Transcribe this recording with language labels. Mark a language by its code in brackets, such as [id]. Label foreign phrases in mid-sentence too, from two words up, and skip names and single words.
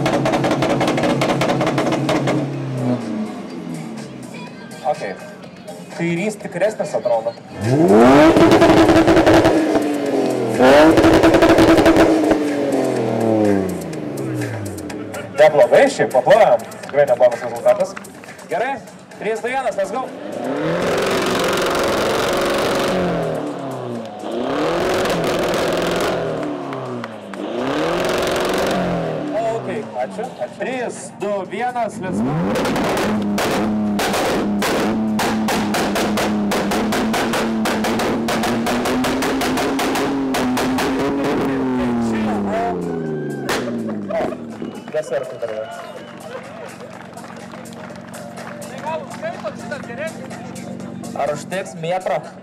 [en] Okay. [lt] kairys tikresnis atrodo. Neblogai, šiaip paplojam. Tikrai neblogas rezultatas. Gerai, 3-2-1, [en] let's go. Okay, ačiū. 3-2-1, let's go. [lt] Desertų dar yra. Ar užteks metrą?